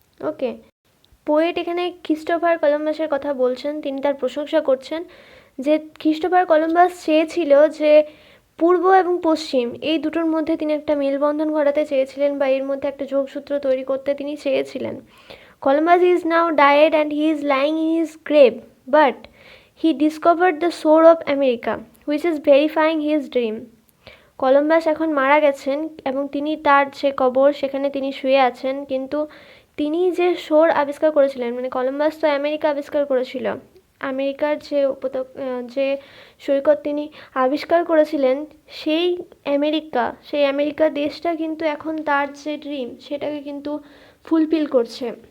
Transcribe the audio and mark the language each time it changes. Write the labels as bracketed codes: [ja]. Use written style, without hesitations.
[bn] ওকে, poet এখানে Christopher কলম্বাসের কথা বলছেন, তিনি তার প্রশংসা করছেন যে ক্রিস্টোফার কলম্বাস চেয়েছিল যে পূর্ব এবং পশ্চিম এই দুটোর মধ্যে তিনি একটা মেলবন্ধন ঘটাতে চেয়েছিলেন, বা এর মধ্যে একটা যোগসূত্র তৈরি করতে তিনি চেয়েছিলেন। [en] Columbus is now dead and he is lying in his grave, but he discovered the shore of America, which is verifying his dream. [bn] Columbus এখন মারা গেছেন এবং তিনি তার যে কবর সেখানে তিনি শুয়ে আছেন, কিন্তু তিনি যে শোর আবিষ্কার করেছিলেন, মানে কলম্বাস তো আমেরিকা আবিষ্কার করেছিল, আমেরিকার যে যে সৈকত তিনি আবিষ্কার করেছিলেন, সেই আমেরিকা দেশটা কিন্তু এখন তার যে ড্রিম সেটাকে কিন্তু ফুলফিল করছে।